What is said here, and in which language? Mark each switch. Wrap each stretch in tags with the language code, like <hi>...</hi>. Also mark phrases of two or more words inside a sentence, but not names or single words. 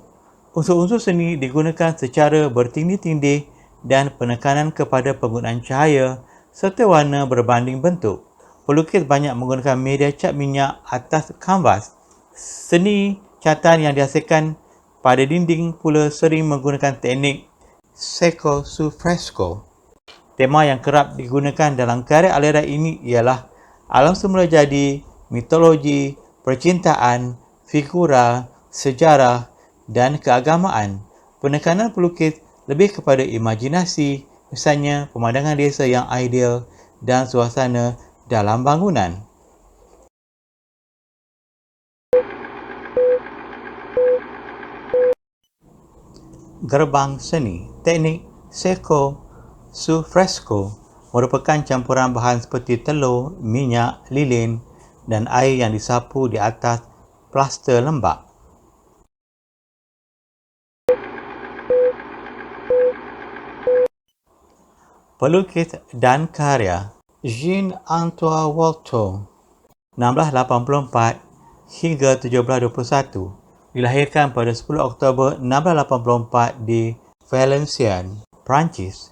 <ms>Unsur-unsur seni digunakan secara bertindih-tindih dan penekanan kepada penggunaan cahaya serta warna berbanding bentuk. Pelukis banyak menggunakan media cat minyak atas kanvas. Seni catatan yang dihasilkan pada dinding pula sering menggunakan teknik</ms> <it>secco su fresco.</it> <ms>Tema yang kerap digunakan dalam karya aliran ini ialah alam semula jadi, mitologi, percintaan, figura, sejarah dan keagamaan. Penekanan pelukis lebih kepada imajinasi, misalnya pemandangan desa yang ideal dan suasana dalam bangunan. Gerbang seni, teknik</ms> <it>secco su fresco</it> <ms>merupakan campuran bahan seperti telur, minyak, lilin dan air yang disapu di atas plaster lembap. Pelukis dan karya Jean-Antoine Walter 1684 hingga 1721 dilahirkan pada 10 Oktober 1684 di Valenciennes, Perancis.</ms>